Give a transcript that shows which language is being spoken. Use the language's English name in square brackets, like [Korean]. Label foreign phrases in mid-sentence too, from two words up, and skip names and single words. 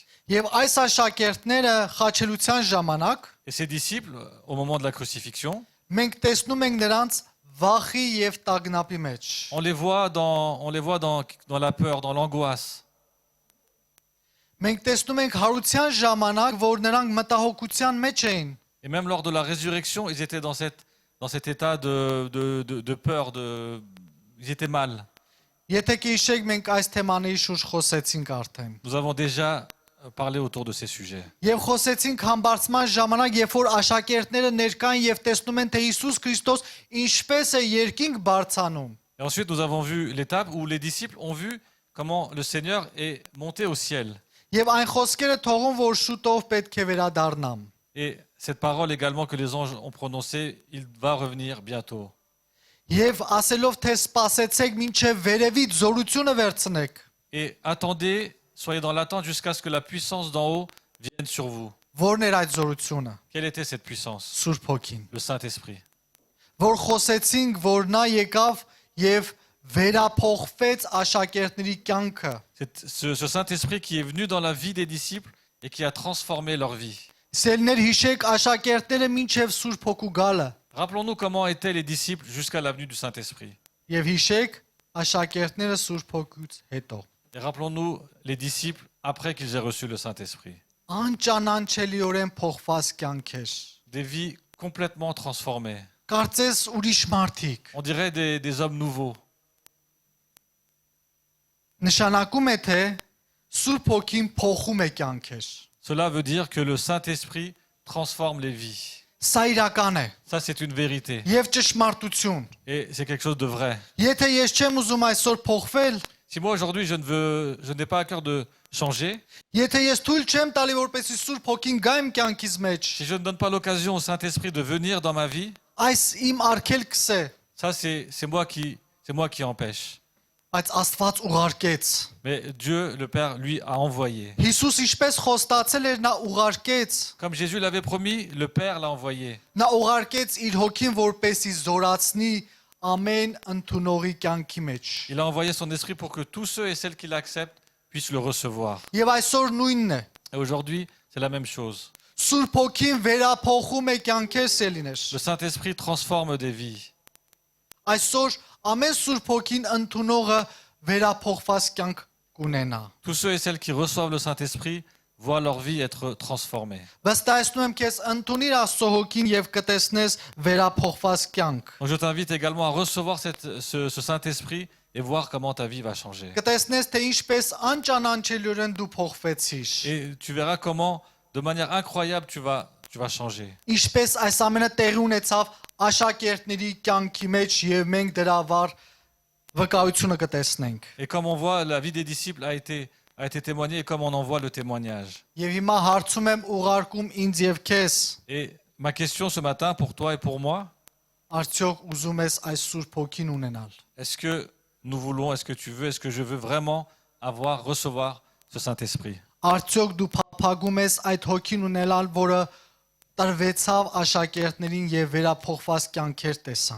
[Armenian] Եվ այս աշակերտները խաչելության ժամանակ [French] Et ces disciples, au moment de la crucifixion, [Armenian] մենք տեսնում ենք նրանց վախի եւ տագնապի մեջ։ [French] on les voit dans la peur, dans l'angoisse. [Armenian] Մենք տեսնում ենք հարության ժամանակ, որ նրանք մտահոգության մեջ էին։ [French] Et même lors de la résurrection, ils étaient dans cet état de peur, ils étaient mal. [Armenian] Եթե կհիշեք, մենք այս թեմաների շուրջ խոսեցինք արդեն։ [French] Nous avons déjà parlé autour de ces sujets. [Armenian] Եվ խոսեցինք համբարձման ժամանակ, երբ որ աշակերտները ներկան եւ տեսնում են, թե Հիսուս Քրիստոս ինչպես է երկինք բարձանում։ [French] Et ensuite, nous avons vu l'étape où les disciples ont vu comment le Seigneur est monté au ciel. [Armenian] Եվ այն խոսքերը թողում, որ շուտով պետք է վերադառնամ։ [French] Et cette parole également que les anges ont prononcée, il va revenir bientôt. [Armenian] Եվ ասելով, թե սպասեցեք մինչև վերևից զորությունը վերցնեք։ [French] Et attendez, soyez dans l'attente jusqu'à ce que la puissance d'en haut vienne sur vous. [Armenian] Որն էր այդ զորությունը։ [French] Quelle était cette puissance? [Armenian] Սուրբ Հոգին։ [French] Le Saint-Esprit. [Armenian] Որ խոսեցինք, որ նա եկավ եւ վերափոխվեց աշակերտների կյանքը։ [French] Ce Saint-Esprit qui est venu dans la vie des disciples et qui a transformé leur vie. [Armenian] Սելներ հիշեք աշակերտները մինչև Սուրբ Հոգու գալը։ [French] Rappelons-nous comment étaient les disciples jusqu'à la venue du Saint-Esprit. [Armenian] Եվ հիշեք աշակերտները Սուրբ Հոգուց հետո։ [French] Et rappelons-nous les disciples après qu'ils aient reçu le Saint-Esprit. [Armenian] Անճանանչելիորեն փոխված կյանքեր։ [French] Des vies complètement transformées. [Armenian] Կարծես ուրիշ մարդիկ։ [French] On dirait des hommes nouveaux. [Armenian] Նշանակում է թե Սուրբ Հոգին փոխում է կյանքեր։ [French] Cela veut dire que le Saint-Esprit transforme les vies. [Armenian] Սա իրական է [French] Ça, c'est une vérité. [Armenian] եւ ճշմարտություն։ [French] Et c'est quelque chose de vrai. [Armenian] Եթե ես չեմ ուզում այսօր փոխվել, [French] Si moi, aujourd'hui, je n'ai pas à cœur de changer, [Armenian] եթե ես թույլ չեմ տալի որպեսզի Սուրբ Հոգին գա իմ կյանքից մեջ, [French] si je ne donne pas l'occasion au Saint-Esprit de venir dans ma vie, [Armenian] այս իմ արգելքս է, [French] ça, c'est moi qui empêche. [Armenian] բայց Աստված ուղարկեց։ [French] Mais Dieu, le Père, lui, a envoyé. [Armenian] Հիսուս ինչպես խոստացել էր, նա ուղարկեց։ [French] Comme Jésus l'avait promis, le Père l'a envoyé. [Armenian] Նա ուղարկեց իր Հոգին, որպեսզի զորացնի ամեն ընդունողի կյանքի մեջ։ [French] Il a envoyé son esprit pour que tous ceux et celles qui l'acceptent puissent le recevoir. [Armenian] Եվ այսօր նույնն է։ [French] Et aujourd'hui, c'est la même chose. [Armenian] Սուրբ Հոգին վերափոխում է կյանքեր սելիներ։ [French] Le Saint-Esprit transforme des vies. [Armenian] Այսօր ամեն Սուրբ Հոգին ընդունողը վերափոխված կյանք կունենա։ [French] Tous ceux et celles qui reçoivent le Saint-Esprit voient leur vie être transformée. [Armenian] Վստահեցնում եմ քեզ ընդունիր Աստծո Հոգին եւ կտեսնես վերափոխված կյանք։ [French] Donc je t'invite également à recevoir ce Saint-Esprit et voir comment ta vie va changer. [Armenian] Կտեսնես թե ինչպես անճանաչելիորեն դու փոխվեցիր։ [French] Et tu verras comment, de manière incroyable, tu vas changer. [Armenian] Ինչպես այս ամենը տեղի ունեցավ աշակերտների կյանքի մեջ եւ մենք դրա վար վկայությունը կտեսնենք։ [French] Et comme on voit, la vie des disciples a été témoignée et comme on en voit le témoignage. [Armenian] Եվ հիմա հարցում եմ ուղարկում ինձ եւ քեզ, [French] Et ma question ce matin pour toi et pour moi, [Armenian] արդյոք ուզում ես այս Սուրբ Հոգին ունենալ։ [French] est-ce que nous voulons, est-ce que tu veux, est-ce que je veux vraiment recevoir ce Saint-Esprit? [Armenian] Արդյոք դու փափագում ես այդ Հոգին ունենալ, որը տրվեցավ աշակերտներին եւ վերափոխված կյանքեր տեսանք։